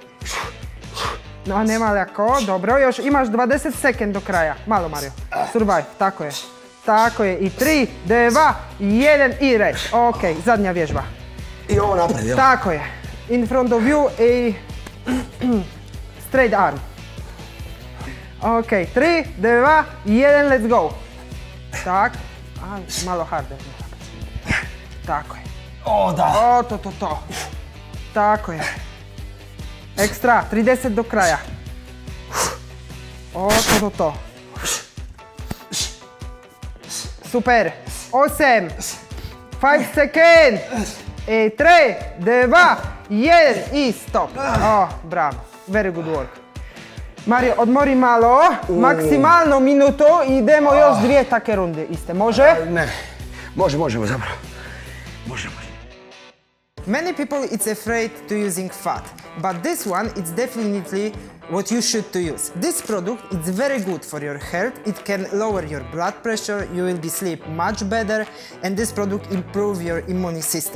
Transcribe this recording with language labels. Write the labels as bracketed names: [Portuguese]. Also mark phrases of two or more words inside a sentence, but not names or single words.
[Croatian] No, nema lako, dobro, još imaš 20 sekund do kraja. Malo, Mario. Survive, tako je. Tako je, i 3, 2, 1 i reć. Ok, zadnja vježba. I ovo napred, jel? Tako je. [English] In front of you i straight arm. Ok, 3, 2, 1, let's go. [Croatian] Tak, malo harder. Tako je. O, da. O, to. Tako je. Ekstra, 30 do kraja. O, to. Super. 8, 5 sekund. I 3, 2, 1 i stop. O, bravo. [English] Very good work. [Croatian] Mario, odmori malo, maksimalno minutu i idemo još 2 take runde iste. Može? Ne, možemo zapravo. Može. [English] Many people it's afraid to using fat, but this one it's definitely what you should to use. This product is very good for your health. It can lower your blood pressure, you will be sleep much better, and this product improve your immune system.